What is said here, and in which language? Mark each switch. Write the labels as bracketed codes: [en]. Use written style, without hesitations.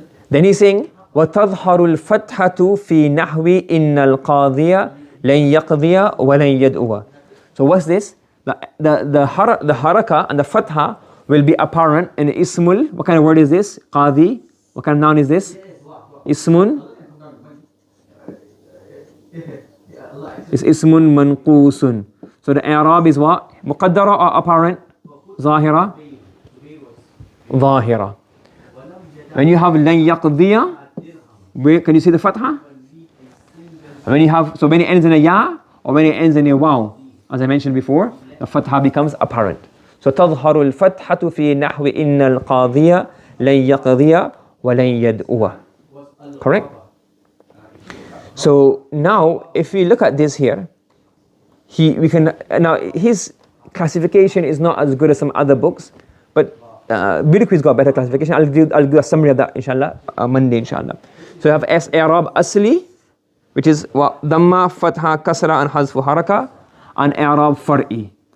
[en] Then he's saying, [ar] وَتَظْهَرُ الْفَتْحَةُ فِي نَحْوِ إِنَّ الْقَاضِيَ لَنْ يَقْضِيَ وَلَنْ يَدْعُوَ. [en] So what's this? The haraka and the fatha will be apparent in ismul. What kind of word is this? Qadi. What kind of noun is this? Ismun. It's ismun manqusun. So the i'rab is what? Muqaddara or apparent? Zahira? Zahira. When you have lan yaqdiya, where can you see the fatha? When you have, so when it ends in a ya or when it ends in a waw, as I mentioned before, the fatha becomes apparent. [ar] So تظهر الفتحة في نحو إن القاضي لن يقضي ولن يدعو. [en] Correct? So now if we look at this here, now his classification is not as good as some other books, but Birqui's got better classification. I'll do a summary of that inshallah Monday inshallah. So you have I'rab Asli, which is Dhamma, Fatha, Kasra and Hazfu Haraka, and I'rab Far'i.